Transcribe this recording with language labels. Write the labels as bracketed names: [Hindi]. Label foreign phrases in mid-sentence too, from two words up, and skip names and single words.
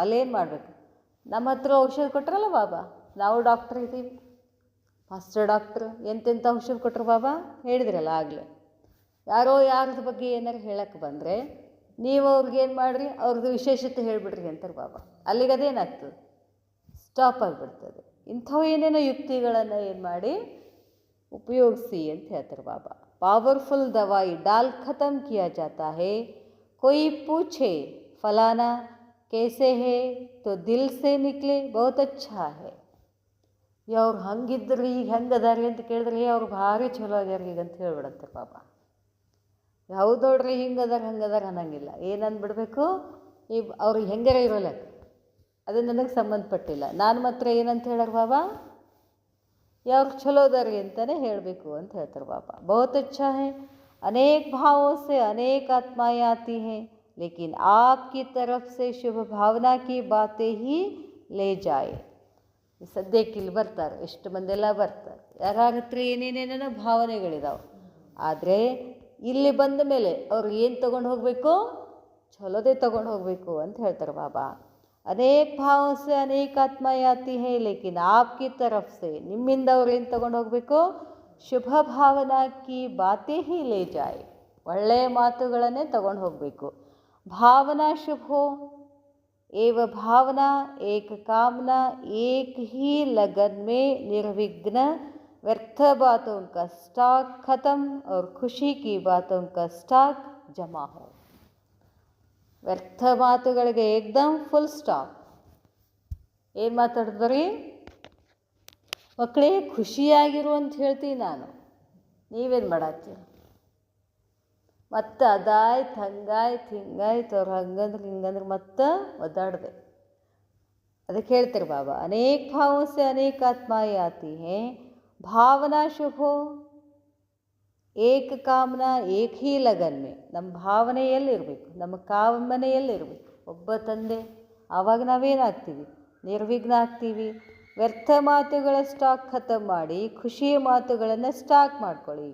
[Kannada] ಅಲ್ಲೇನು ಮಾಡಬೇಕು, ನಮ್ಮ ಹತ್ರ ಔಷಧ ಕೊಟ್ಟರಲ್ಲ ಬಾಬಾ, ನಾವು ಡಾಕ್ಟ್ರ್ ಇದ್ದೀವಿ, ಮಾಸ್ಟರ್ ಡಾಕ್ಟ್ರು, ಎಂತೆಂಥ ಔಷಧ ಕೊಟ್ಟರು ಬಾಬಾ ಹೇಳಿದ್ರಲ್ಲ ಆಗಲೇ. ಯಾರ್ದ ಬಗ್ಗೆ ಏನಾರು ಹೇಳಕ್ಕೆ ಬಂದರೆ ನೀವು ಅವ್ರಿಗೇನು ಮಾಡಿರಿ, ಅವ್ರದ್ದು ವಿಶೇಷತೆ ಹೇಳಿಬಿಡ್ರಿ ಅಂತಾರೆ ಬಾಬಾ. ಅಲ್ಲಿಗೆ ಅದೇನಾಗ್ತದೆ, ಸ್ಟಾಪ್ ಆಗಿಬಿಡ್ತದೆ. ಇಂಥವು ಏನೇನೋ ಯುಕ್ತಿಗಳನ್ನು ಏನು ಮಾಡಿ ಉಪಯೋಗಿಸಿ ಅಂತ ಹೇಳ್ತಾರೆ ಬಾಬಾ. [Hindi] पावरफुल दवाई डाल ख़त्म किया जाता है. कोई पूछे फलाना कैसे है तो दिल से निकले बहुत अच्छा है. [Kannada] ಅವ್ರು ಹಂಗಿದ್ರು ಈಗ ಹೆಂಗೆ ಅದಾರಿ ಅಂತ ಕೇಳಿದ್ರೆ ಅವ್ರು ಭಾರಿ ಚಲೋ ಆಗ್ಯಾರ ಈಗ ಅಂತ ಹೇಳ್ಬಿಡತ್ತೆ ಬಾಬಾ. ಹೌದು ನೋಡ್ರಿ, ಹಂಗದಾರ ಅನ್ನಂಗಿಲ್ಲ. ಏನಂದ್ಬಿಡ್ಬೇಕು, ಈ ಅವ್ರಿಗೆ ಹೆಂಗಾರ ಇರೋಲ್ಲ, ಅದು ನನಗೆ ಸಂಬಂಧಪಟ್ಟಿಲ್ಲ. ನಾನು ಮಾತ್ರ ಏನಂತ ಹೇಳಾರ ಬಾಬಾ, ಯಾರು ಚಲೋ ಅದಾರಿ ಅಂತಲೇ ಹೇಳಬೇಕು ಅಂತ ಹೇಳ್ತಾರೆ ಬಾಬಾ. [Hindi] बहुत अच्छा है, अनेक भावों से अनेक आत्माएं आती हैं, लेकिन आपकी तरफ से शुभ भावना की बातें ही ले जाए. [Kannada] ಸದ್ಯಕ್ಕೆ ಇಲ್ಲಿ ಬರ್ತಾರೆ, ಎಷ್ಟು ಮಂದೆಲ್ಲ ಬರ್ತಾರೆ, ಯಾರ ಹತ್ರ ಏನೇನೇನೋ ಭಾವನೆಗಳಿದಾವೆ. ಆದರೆ ಇಲ್ಲಿ ಬಂದ ಮೇಲೆ ಅವ್ರು ಏನು ತೊಗೊಂಡು ಹೋಗಬೇಕು, ಚಲೋದೇ ತೊಗೊಂಡು ಹೋಗಬೇಕು ಅಂತ ಹೇಳ್ತಾರೆ ಬಾಬಾ. [Hindi] अनेक भावों से अनेक आत्माएं आती हैं, लेकिन आपकी तरफ से [Kannada] ನಿಮ್ಮಿಂದ ಅವ್ರು ಏನು ತೊಗೊಂಡು ಹೋಗಬೇಕು, [Hindi] शुभ भावना की बातें ही ले जाएं, [Kannada] ಒಳ್ಳೆಯ ಮಾತುಗಳನ್ನೇ ತೊಗೊಂಡು ಹೋಗಬೇಕು. [Hindi] भावना शुभो एव भावना एक कामना एक ही लगन में निर्विघ्न, व्यर्थ बातों का स्टॉक खत्म और खुशी की बातों का स्टॉक जमा हो. [Kannada] ವ್ಯರ್ಥ ಮಾತುಗಳಿಗೆ ಏಕ್ದಮ್ [English] full stop. [Kannada] ಏನು ಮಾತಾಡಿದ್ರಿ ಮಕ್ಕಳೇ, ಖುಷಿಯಾಗಿರು ಅಂತ ಹೇಳ್ತೀನಿ ನಾನು, ನೀವೇನು ಮಾಡತ್ತೀರ, ಮತ್ತು ಅದಾಯ್ತು ಹಂಗಾಯ್ತು ಹಿಂಗಾಯ್ತು, ಅವ್ರು ಹಂಗಂದ್ರೆ ಹಿಂಗಂದ್ರೆ ಮತ್ತೆ ಒದ್ದಾಡಿದೆ. ಅದಕ್ಕೆ ಹೇಳ್ತಾರೆ ಬಾಬಾ, [Hindi] अनेक भावों से अनेक आत्माएं आती हैं, भावना शुभो एक कामना एक ही लगन में. [Kannada] ನಮ್ಮ ಭಾವನೆ ಎಲ್ಲಿರಬೇಕು, ನಮ್ಮ ಕಾಮನೆ ಎಲ್ಲಿರಬೇಕು, ಒಬ್ಬ ತಂದೆ. ಆವಾಗ ನಾವೇನಾಗ್ತೀವಿ, ನಿರ್ವಿಘ್ನ ಆಗ್ತೀವಿ. ವ್ಯರ್ಥ ಮಾತುಗಳ ಸ್ಟಾಕ್ ಖತಮ್ ಮಾಡಿ ಖುಷಿಯ ಮಾತುಗಳನ್ನು ಸ್ಟಾಕ್ ಮಾಡ್ಕೊಳ್ಳಿ.